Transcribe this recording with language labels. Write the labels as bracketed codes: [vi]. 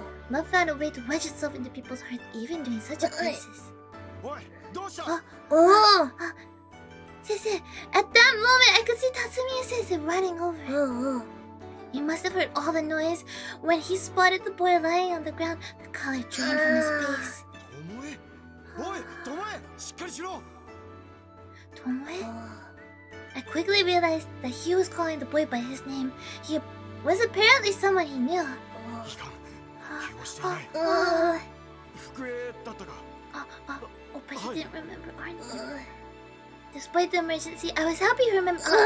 [en] Love found a way to wedge itself into people's hearts even during such a crisis. [ja] おい、どうした？ [en] Sensei, at that moment, I could see Tatsumiya-sensei running over. He must have heard all the noise. When he spotted the boy lying on the ground, the color drained from his face. [ja] おい、トモエ、しっかりしろ。 [en] Tomoe? I quickly realized that he was calling the boy by his name. He was apparently someone he knew. [ja] いかん、怪我してない。福江だったか。 [en] Oh, but he didn't remember our name. Despite the emergency, I was happy he remembered.